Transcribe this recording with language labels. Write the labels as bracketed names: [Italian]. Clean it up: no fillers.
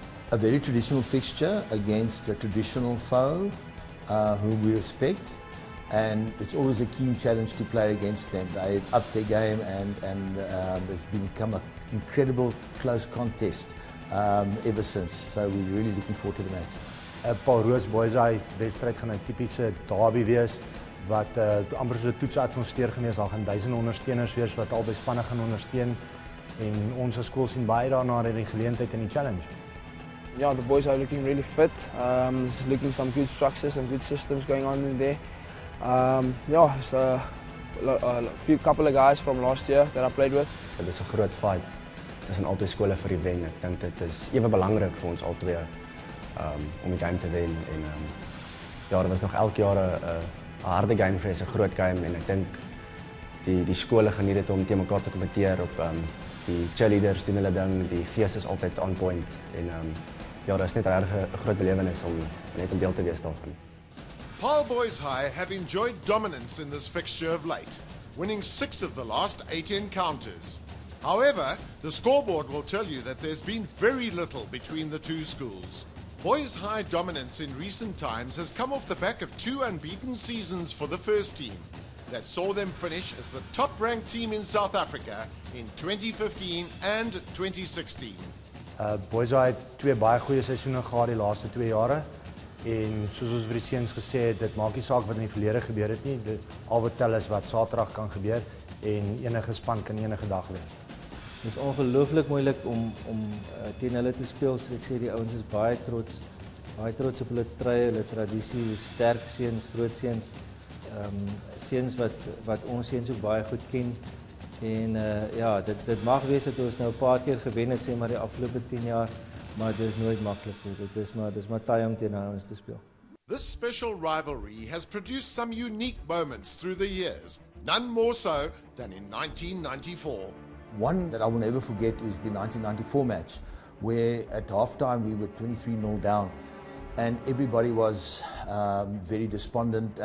[English] A very traditional fixture against a traditional foe whom we respect, and it's always a keen challenge to play against them. They've upped their game and it's become an incredible close contest ever since, so we're really looking forward to the match. [Afrikaans] Paarl Roos Boys High wedstryd gaan 'n tipiese derby wees wat amper so 'n toetsatmosfeer gewees. Daar gaan duisende ondersteuners wees wat albei spanne gaan ondersteun en ons as skool sien baie daarna in die geleentheid en die challenge. [English] Yeah, the boys are looking really fit. There's looking some good structures and good systems going on in there. Yeah, it's a couple of guys from last year that I played with. [Afrikaans] Dit is 'n groot fight tussen albei skole vir die wen. Ek dink dit is ewe belangrik vir ons albei om die game te wen. En ja, dit was nog elke jaar 'n harde game vir 'n groot game en ek dink die skole geniet dit om teen mekaar te kompeteer op die cheerleaders doen hulle ding, die gees is altyd [English] on point [Afrikaans] en ja, dit is net 'n groot belewenis om net 'n deel te wees daarvan. [English] Paarl Boys High have enjoyed dominance in this fixture of late, winning 6 of the last 8 encounters. However, the scoreboard will tell you that there's been very little between the two schools. Boys High dominance in recent times has come off the back of 2 unbeaten seasons for the first team that saw them finish as the top-ranked team in South Africa in 2015 and 2016. [Afrikaans] Boys High het 2 baie goeie seisoene gehad die laaste 2 jare en soos ons vir die seuns gesê het, dit maak nie saak wat in die verlede gebeur het nie, al wat tel is wat Saterdag kan gebeur en enige span kan enige dag wen. Het is ongelooflik moeilik om teen hulle te speel. So ek sê die ouens is baie trots op hulle trui, hulle tradisie, sterk seuns, groot seuns, seuns wat ons seuns ook baie goed ken. En ja, dit mag wees dat ons nou 'n paar keer gewen het, sê maar die afgelope 10 jaar, maar dit is nooit maklik nie. Dit is maar taai om teen ouens te speel. [English] This special rivalry has produced some unique moments through the years, none more so than in 1994. One that I will never forget is the 1994 match, where at halftime we were 23-0 down, and everybody was very despondent.